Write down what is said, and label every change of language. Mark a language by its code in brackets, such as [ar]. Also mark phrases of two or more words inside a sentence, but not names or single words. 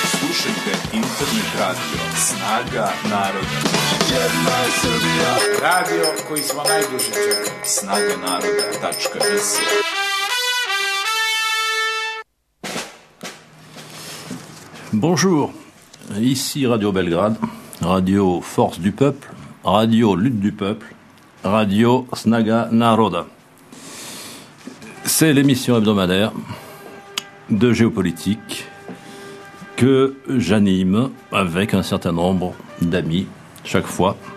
[sr] Slušajte internet radio Snaga naroda. Jedna je Srbija. Radio koji smo najduže čekali. snagaнарода.rs. [fr] Bonjour, ici Radio Belgrade, Radio Force du Peuple, Radio Lutte du Peuple, Radio Snaga Naroda. C'est l'émission hebdomadaire de géopolitique que j'anime avec un certain nombre d'amis chaque fois.